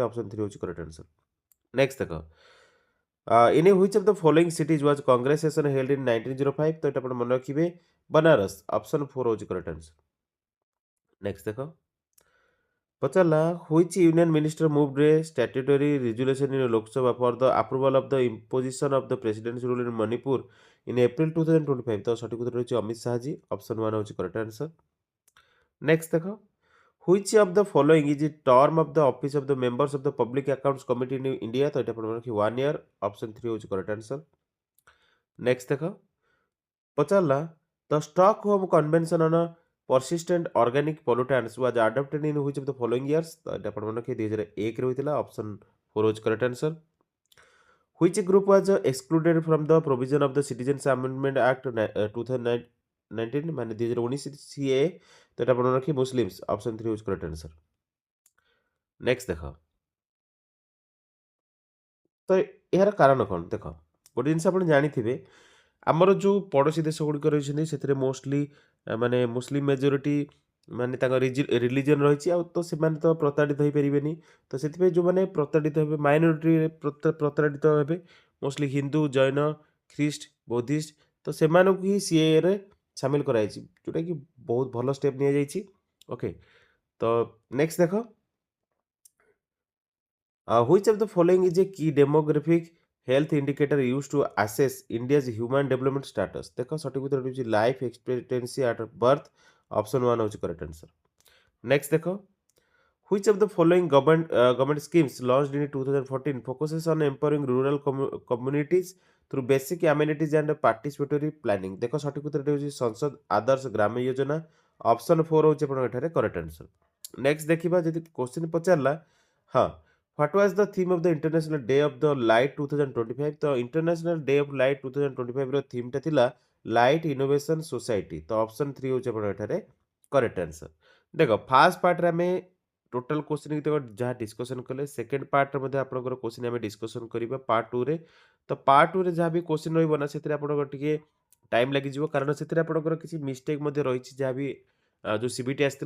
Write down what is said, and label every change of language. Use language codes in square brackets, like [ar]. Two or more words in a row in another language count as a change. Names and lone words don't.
[or] ଅପସନ୍ 3 ହେଉଛି [en] correct answer. next ଦେଖ in which of the following cities was Congress session held in 1905? [or] ତ ଏଟା ଆପଣ ମନେ ରଖିବେ ବନାରସ। ଅପସନ୍ 4 ହେଉଛି [en] correct answer. ନେକ୍ସଟ [or] ଦେଖ ପଚାରିଲା [en] which union minister moved a statutory resolution in ଲୋକସଭା for the approval of the imposition of the presidency rule in Manipur in April 2025? [or] ତ ସଠିକ ଉତ୍ତର ହେଉଛି ଅମିତ ଶାହାଜୀ। ଅପସନ୍ 1 ହେଉଛି [en] correct answer. ନେକ୍ସଟ ଦେଖ which of the following is the term of the office of the members of the public accounts committee in India? [or] ତ ଏଟା ଆପଣ ମନେ ରଖିବେ [en] 1 year। [or] ଅପସନ୍ 3 ହେଉଛି [en] correct answer. next [or] ଦେଖ ପଚାରିଲା [en] the Stockholm Convention on persistent organic pollutants was adopted in which of the following years? [or] ତ ଏଟା ଆପଣ ମନେ ରଖିବେ 2001 ରେ ହୋଇଥିଲା। ଅପସନ୍ 4 ହେଉଛି [en] correct answer. which group was excluded from the provision of the Citizens Amendment Act 2019 ମାନେ 2019 CA? [or] ତ ଏଟା ଆପଣ ମନେ ରଖିବେ ମୁସଲିମ୍ସ। ଅପସନ୍ 3 ହେଉଛି [en] correct answer. [or] ନେକ୍ସଟ ଦେଖ ତ ଏହାର କାରଣ କ'ଣ? ଦେଖ ଗୋଟେ ଜିନିଷ ଆପଣ ଜାଣିଥିବେ ଆମର ଯେଉଁ ପଡ଼ୋଶୀ ଦେଶ ଗୁଡ଼ିକ ରହିଛନ୍ତି ସେଥିରେ ମୋଷ୍ଟଲି ମାନେ ମୁସଲିମ ମେଜରିଟି ମାନେ ତାଙ୍କ ରିଲିଜିଅନ୍ ରହିଛି। ଆଉ ତ ସେମାନେ ତ ପ୍ରତାଡ଼ିତ ହୋଇପାରିବେନି। ତ ସେଥିପାଇଁ ଯେଉଁମାନେ ପ୍ରତାଡ଼ିତ ହେବେ ମାଇନରିଟିରେ ପ୍ରତାଡ଼ିତ ହେବେ ମୋଷ୍ଟଲି ହିନ୍ଦୁ ଜୈନ ଖ୍ରୀଷ୍ଟ ବୌଦ୍ଧିଷ୍ଟ। ତ ସେମାନଙ୍କୁ ହିଁ ସିଏରେ ସାମିଲ କରାଯାଇଛି ଯେଉଁଟାକି ବହୁତ ଭଲ ଷ୍ଟେପ୍ ନିଆଯାଇଛି। [en] ଓକେ ତ ନେକ୍ସଟ ଦେଖ which of the following is a key demographic health indicator used to assess India's human development status? [or] ଦେଖ ସଠିକ ଉତ୍ତର ହେଉଛି [en] life expectancy at birth. [or] ଅପସନ୍ 1 ହେଉଛି [en] correct answer. ନେକ୍ସଟ ଦେଖ which of the following government schemes launched in 2014 focuses on empowering rural communities through basic amenities and participatory planning? [or] ଦେଖ ସଠିକ ଉତ୍ତରଟି ହେଉଛି ସଂସଦ ଆଦର୍ଶ ଗ୍ରାମ୍ୟ ଯୋଜନା। ଅପସନ୍ 4 ହେଉଛି ଆପଣଙ୍କ ଏଠାରେ [en] correct answer. ନେକ୍ସଟ [or] ଦେଖିବା ଯଦି [en] କ୍ୱେଶ୍ଚିନ୍ [or] ପଚାରିଲା ହଁ [en] what was the theme of the International Day of the Light 2025? [or] ତ International Day of Light 2025 ର ଥିମ୍ଟା ଥିଲା ଲାଇଟ୍ ଇନୋଭେସନ୍ ସୋସାଇଟି। ତ ଅପସନ୍ 3 ହେଉଛି ଆପଣଙ୍କ ଏଠାରେ [en] correct answer. [or] ଦେଖ ଫାର୍ଷ୍ଟ ପାର୍ଟରେ ଆମେ [en] total question [or] ଭିତକ ଯାହା ଡିସ୍କସନ୍ କଲେ, ସେକେଣ୍ଡ ପାର୍ଟରେ ମଧ୍ୟ ଆପଣଙ୍କର क्वेश्चन ଆମେ ଡିସ୍କସନ୍ କରିବା ପାର୍ଟ 2 ରେ। ତ ପାର୍ଟ 2 ରେ ଯାହା ବି क्वेश्चन ରହିବ ନା, ସେଥିରେ ଆପଣଙ୍କର ଟିକେ ଟାଇମ୍ ଲାଗିଯିବ, କାରଣ ସେଥିରେ ଆପଣଙ୍କର କିଛି ମିଷ୍ଟେକ୍ ମଧ୍ୟ ରହିଛି, ଯାହା ବି ଯୋଉ ସିବିଟି ଆସିଥିଲା।